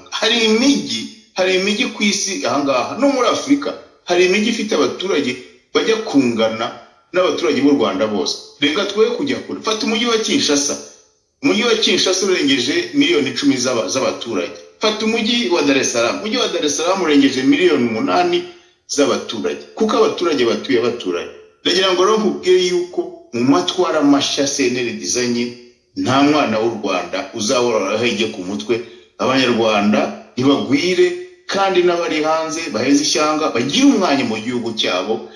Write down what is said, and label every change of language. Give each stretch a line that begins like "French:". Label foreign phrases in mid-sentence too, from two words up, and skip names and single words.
Kinyarwanda: Hari imijyi ku isi ahangaha no muri Afurika hari imijyi ifite abaturage bajya kungana n'abaturage b'u Rwanda bose. Reka twe kujya kure. Fata umujyi wa Kinshasa. Umujyi wa Kinshasa urengeje miliyoni 10 z'abaturage. Fata umujyi wa Dar es Salaam. Umujyi wa Dar es Salaam urengeje miliyoni 8 z'abaturage. Kuko abaturage batuye baturanye. Ndagira ngo rero nkubwire yuko mu matwara mashya CNL dizanye nta mwana w'u Rwanda uzabora hege ku mutwe. Abanyarwanda ntibagwire kandi n'abari hanze baheze ishyanga bagira umwanya mu gihugu cyabo.